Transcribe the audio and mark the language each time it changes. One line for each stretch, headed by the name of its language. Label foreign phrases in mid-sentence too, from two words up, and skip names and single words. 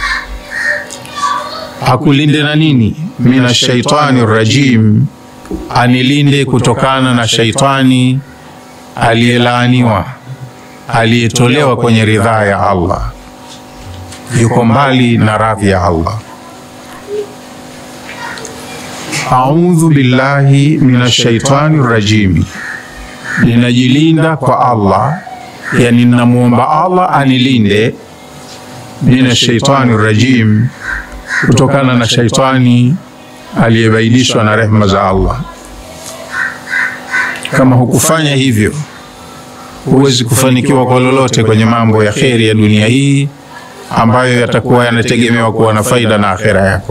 Swahili: Akulinde na nini?
Arabic: من الشيطان الرجيم,
Swahili: anilinde kutokana na shaitani aliyelaaniwa, aliyetolewa kwenye ridhaa ya Allah, yuko mbali na radhi ya Allah.
Arabic: أعوذ بالله من الشيطان الرجيم,
Swahili: ninajilinda kwa Allah, yani ninamuomba Allah anilinde
Arabic: من الشيطان الرجيم,
Swahili: kutokana na shaitani aliyebaidishwa na rehema za Allah. Kama hukufanya hivyo, huwezi kufanikiwa kwa lolote kwenye mambo ya kheri ya dunia hii ambayo yatakuwa yanategemewa kuwa na faida na akhera yako.